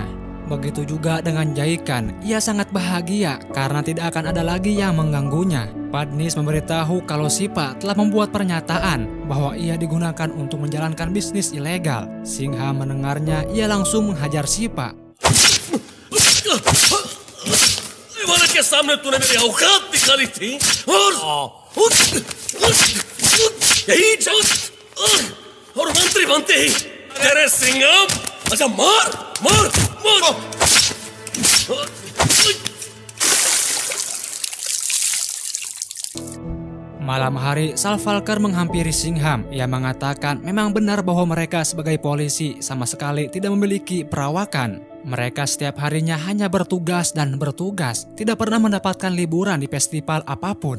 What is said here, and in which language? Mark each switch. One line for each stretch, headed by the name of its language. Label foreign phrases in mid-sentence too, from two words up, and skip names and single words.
Indonesian: Begitu juga dengan Jaikan, ia sangat bahagia karena tidak akan ada lagi yang mengganggunya. Padnis memberitahu kalau Sipa telah membuat pernyataan bahwa ia digunakan untuk menjalankan bisnis ilegal. Singham mendengarnya, ia langsung menghajar Sipa.
Hindi: के सामने तूने मेरी औकात निकाली थी और मंत्री बनते ही तेरे सिंघम अच्छा मार मार मार।
Indonesian: Malam hari, Salvalkar menghampiri Singham. Ia mengatakan memang benar bahwa mereka sebagai polisi sama sekali tidak memiliki perawakan. Mereka setiap harinya hanya bertugas dan bertugas, tidak pernah mendapatkan liburan di festival apapun.